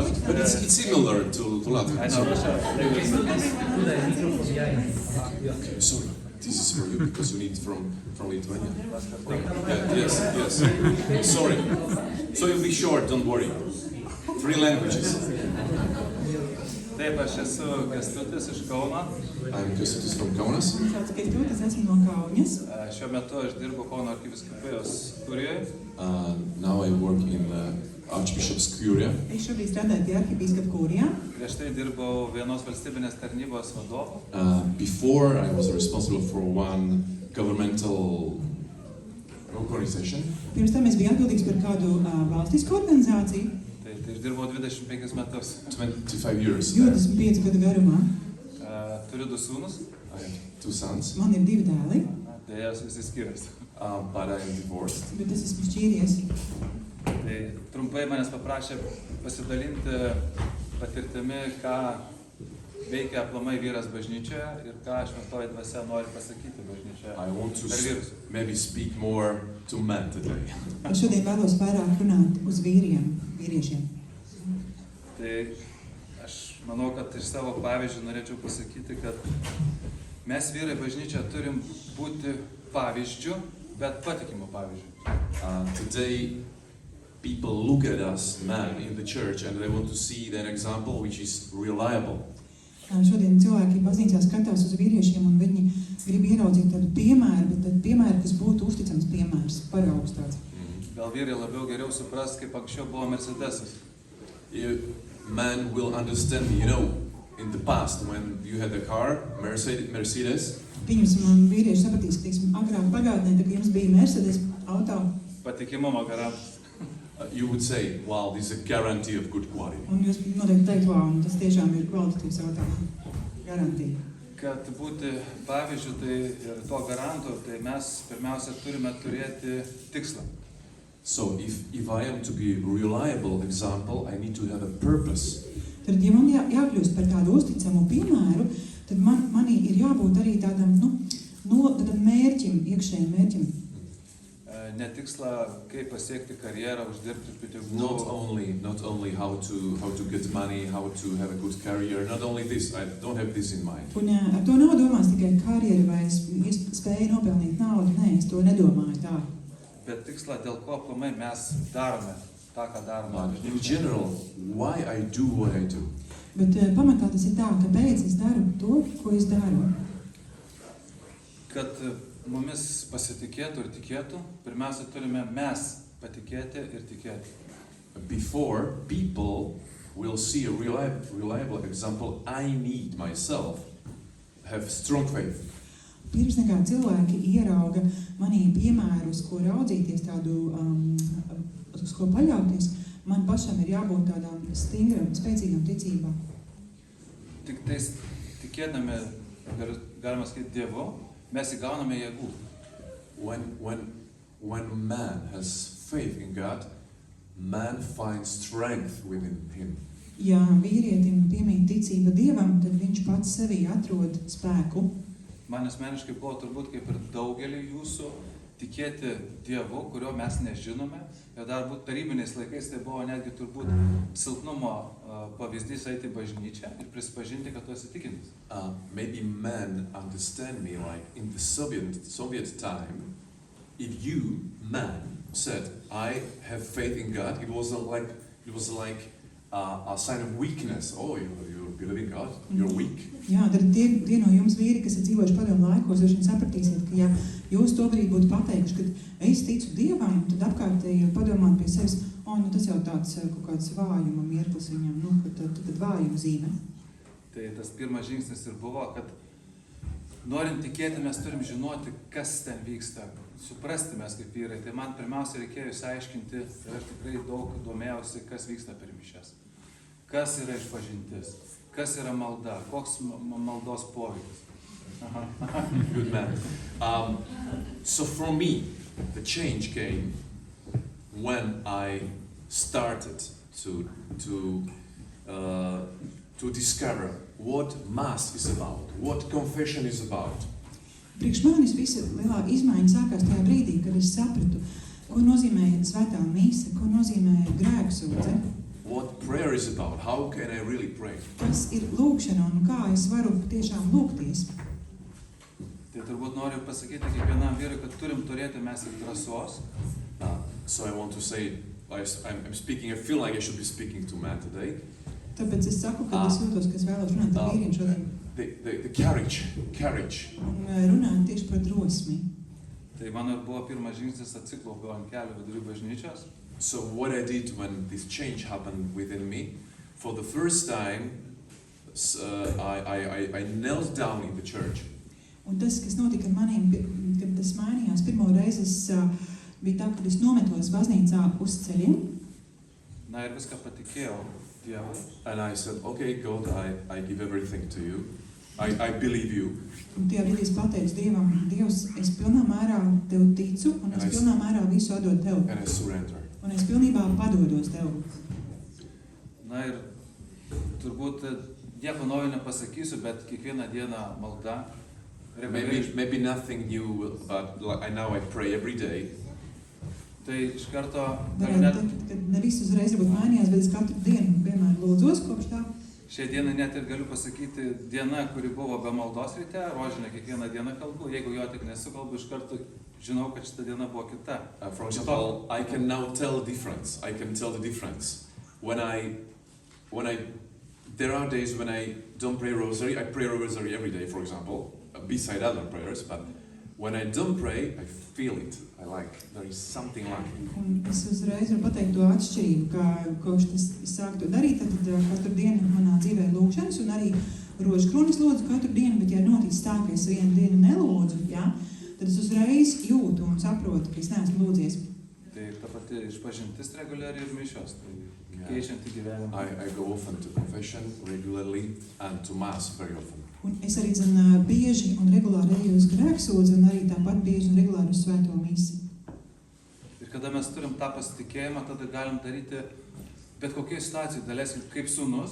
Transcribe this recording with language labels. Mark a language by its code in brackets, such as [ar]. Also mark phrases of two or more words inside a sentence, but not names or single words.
[en] It's similar to Latvia. I know Russia language. Okay, sorry. This is for you because you need from Lithuania. Yeah, yes. Sorry. So you'll be short, don't worry. 3 languages. [lt] Taip, aš esu Kestutis iš Kauno. [en] I'm Kestutis from Kaunas. [lv] Tāds Kestutis, esmu no Kaunas. [lt] Šiuo metu aš dirbu Kauno arkivyskupijos kurijoje. [en] Now I work in Archbishop's Curia. [lv] Es šobrīd strādāju pie arhibīskapa kurijā. [lt] Prieš tai dirbau vienos valstybinės tarnybos vadovu. [en] Before I was responsible for one governmental organization. [lv] Pirms tam es biju atbildīgs par kādu valstisku organizāciju. [lt] Tai aš dirbau 25 metus. [en] 25 years. [lv] 25 gadu garumā. [lt] Turiu 2 sūnus. [en] I have 2 sons. [lv] Man ir 2 dēli, [lt] Dēļ visi skiriasi. [en] But I'm divorced. [lv] bet es esmu šķīries. [lt] Tai trumpai manęs paprašė pasidalinti patirtimi, ką veikia aplamai vyras bažnyčioje ir ką šventoji dvasia nori pasakyti bažnyčioje [en] I want to [lt] per vyrus. [en] maybe speak more to men today. [lv] Šodien vēlos vairāk runāt uz vīriešiem. [lt] Tai aš manau, kad iš savo pavyzdžių norėčiau pasakyti, kad mes vyrai bažnyčioje turim būti pavyzdžių, bet patikimų pavyzdžių. [en] Today, people look at us, men, in the church, and they want to see an example which is reliable. [lv] Šodien cilvēki baznīcā skatās uz vīriešiem un viņi grib ieraudzīt tādu piemēru, bet tādu piemēru, kas būtu uzticams piemērs, paraugs tāds. [lt] Gal vyrai labiau geriau supras, kaip anksčiau buvo Mercedesas. [en] Men will understand, in the past when you had a car, Mercedes, [lv] Pieņemsim, vīrieši sapratīs, ka, teiksim, agrāk pagātnē, kad jums bija Mercedes auto, [lt] Patikimumo garantas. [en] you would say, wow, this is a guarantee of good quality. [lv] un jūs noteikti teikt, wow, tas tiešām ir kvalitatīvs auto, garantija. [lt] Kad būti pavyzdžių tai ir to garantu, tai mes pirmiausia turime turėti tikslą. [en] So if I am to be a reliable example, I need to have a purpose. [lv] Tad, ja man jākļūst par tādu uzticamu piemēru, tad manī ir jābūt arī tādam, tādam mērķim, iekšējiem mērķim. [lt] Ne tikslą, kaip pasiekti karjerą, uždirbti pinigų. [en] Not only how to get money, how to have a good career, not only this, I don't have this in mind. [lv] Un ar to nav domās tikai karjeru vai spēju nopelnīt naudu, nē, es to nedomāju tā. [lt] Bet tikslą, dėl ko aplamai mes darome tą, ką darome. [en] But in general, why I do what I do? [lv] Bet pamatā tas ir tā, kāpēc es daru to, ko es daru. [lt] Kad mumis pasitikėtų ir tikėtų, pirmiausia turime mes patikėti ir tikėti. [en] Before people will see a reliable example, I need myself have strong faith. [lv] Pirms nekā cilvēki ierauga manī piemēru, uz ko raudzīties, tādu, uz ko paļauties, man pašam ir jābūt tādām stingram, spēcīgām ticībām. [lt] Tik tais tikėdami, galima sakyti, Dievu, mes įgauname jėgų. [en] When man has faith in God, man finds strength within him. [lv] Ja vīrietim piemīt ticība Dievam, tad viņš pats sevī atrod spēku. [lt] Man asmeniškai buvo turbūt kaip ir daugelį jūsų tikėti Dievu, kurio mes nežinome. Ir dar būt tarybiniais laikais tai buvo netgi turbūt silpnumo pavyzdys eiti į bažnyčią ir prisipažinti, kad tu esi tikintis. [en] Maybe men understand me like in the Soviet time, if you, man, said, I have faith in God, it was like a sign of weakness. Oh, you believe in God, you're weak. [lv] Jā, tad tie no jums vīri, kas ir dzīvojuši padomu laikos, jūs sapratīsiet, ka ja jūs tobrīd būtu pateikuši, ka es ticu Dievam, tad apkārtēji padomāt pie sevis, tas jau tāds kaut kāds vājuma mirklis viņam, tad vājuma zīme. [lt] Tai tas pirmas žingsnis ir buvo, kad norint tikėti, mes turim žinoti, kas ten vyksta, suprasti mes kaip vyrai. Tai man pirmiausia reikėjo išsiaiškinti, ir aš tikrai daug domėjausi, kas vyksta per mišias. Kas yra išpažintis, kas yra malda, koks maldos poveikis. [en] Good man. So for me, the change came when I started to discover what Mass is about, what confession is about. [lv] Priekš manis visa lielā izmaiņa sākās tajā brīdī, kad es sapratu, ko nozīmē svētā mise, ko nozīmē grēksūdze. [en] What prayer is about, how can I really pray? [lv] Kas ir lūkšana un kā es varu tiešām lūgties. [lt] Tai turbūt noriu pasakyti kiekvienam vyrui, kad turim turėti mes ir drąsos. [en] So I want to say, I'm speaking, I feel like I should be speaking to man today. [lv] Tāpēc es saku, ka es jūtos, ka es vēlos runāt ar vīriem šodien. [en] The courage. [lv] Un runāt tieši par drosmi. [lt] Tai mano buvo pirmas žingsnis atsiklaupiau ant kelių vidury bažnyčios. [en] So what I did when this change happened within me, for the first time, I knelt down in the church. [lv] Un tas, kas notika ar maniem, kad tas mainījās, pirmo reizi bija tā, kad es nometos baznīcā uz ceļiem. [lt] Na ir viską patikėjau Dievui. [en] And I said, okay, God, I give everything to you. I believe you. [lv] Un tajā brīdī es pateicu Dievam, Dievs, es pilnā mērā Tev ticu, un es pilnā mērā visu atdodu Tev. [en] And I surrender. [lv] Un es pilnībā padodos Tev. [lt] Na ir turbūt nieko naujo nepasakysiu, bet kiekvieną dieną malda. [en] Maybe nothing new, but now I pray every day. [lt] Tai iš karto [lv] Varētu teikt, ka ne viss uzreiz varbūt mainījās, bet es katru dienu vienmēr lūdzos kopš tā. [lt] Šią dieną net ir galiu pasakyti, diena, kuri buvo be maldos ryte, rožinę kiekvieną dieną kalbu, jeigu jo tik nesukalbu, iš karto žinau, kad šita diena buvo kita. [en] For example, I can now tell difference. I can tell the difference. There are days when I don't pray rosary. I pray rosary every day, for example, beside other prayers, but when I don't pray, I feel it. There is something lacking. [lv] Un es uzreiz varu pateikt to atšķirību, ka kopš es sāku to darīt, tad katru dienu manā dzīvē lūkšanas un arī rožu kronis lūdzu katru dienu, bet ja noticis tā, ka es vienu dienu nelūdzu, tad es uzreiz jūtu un saprotu, ka es neesmu lūdzies. [lt] Tai ta pati išpažintis reguliariai ir mišios, tai keičianti gyvenimą. [en] I go often to confession regularly and to Mass very often. [lv] Un es arī bieži un regulāri eju uz grēksūdzi un arī tāpat bieži un regulāri uz svēto misi. [lt] Ir kada mes turim tą pasitikėjimą, tada galim daryti bet kokiai situacijai, daleiskim kaip sūnus.